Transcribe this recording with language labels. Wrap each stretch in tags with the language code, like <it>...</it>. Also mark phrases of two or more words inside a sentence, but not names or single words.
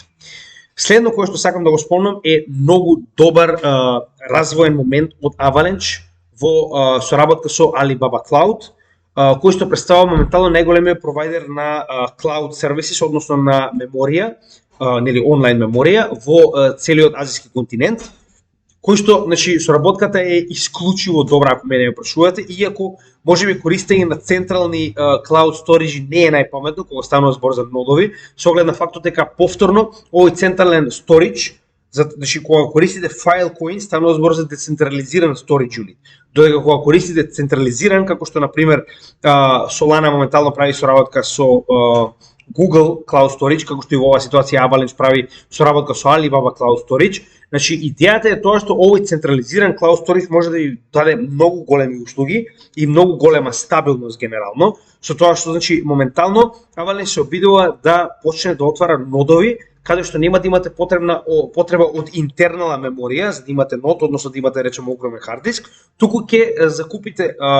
<mk>Следно кое што сакам да го спомнам е многу добар развоен момент од Avalanche во соработка со Alibaba Cloud, кој што представува моментално најголемиот провайдер на</mk> <en>cloud services,</en> <mk>односно на меморија, нели онлайн меморија во целиот азиски континент, кој што, значи, соработката е исклучиво добра ако мене ја прашувате, иако можеби користење на централни</mk> <en>cloud storage</en> <mk>не е најпаметно кога станува збор за нодови, со оглед на фактот дека повторно овој централен storage, значи кога користите Filecoin станува збор за децентрализиран</mk> <en>storage unit,</en> <mk>додека кога користите централизиран, како што на пример Solana моментално прави соработка со Google Cloud Storage, како што и во оваа ситуација Avalanche прави соработка со Alibaba Cloud Storage. Значи идејата е тоа што овој централизиран</mk> <en>Cloud Storage</en> <mk>може да ви даде многу големи услуги и многу голема стабилност генерално, со тоа што значи моментално Avalanche се обидува да почне да отвара нодови каде што нема да имате потреба од интернална меморија за да имате нод, односно да имате речемо огромен хард диск, туку ќе закупите</mk>